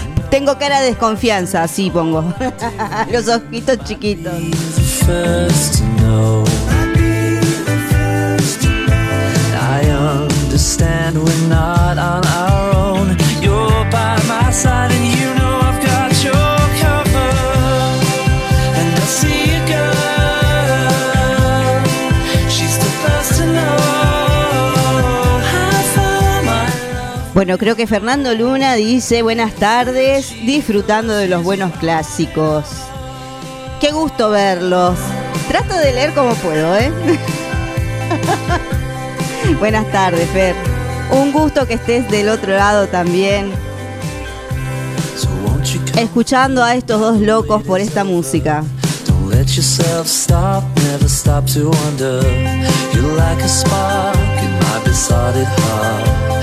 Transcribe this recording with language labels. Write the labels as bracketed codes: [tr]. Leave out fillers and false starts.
[es] Tengo cara de desconfianza, así pongo. Los ojitos chiquitos. [en] I understand we're not on our own. You're by my side and you know I've got your cover. And I see a girl, she's the first to know. [es] Bueno, creo que Fernando Luna dice buenas tardes, disfrutando de los buenos clásicos. Qué gusto verlos. Trato de leer como puedo, ¿eh? Buenas tardes, Fer. Un gusto que estés del otro lado también. Escuchando a estos dos locos por esta música. [en] Don't let yourself stop, never stop to wonder. You're like a spark in my besotted heart.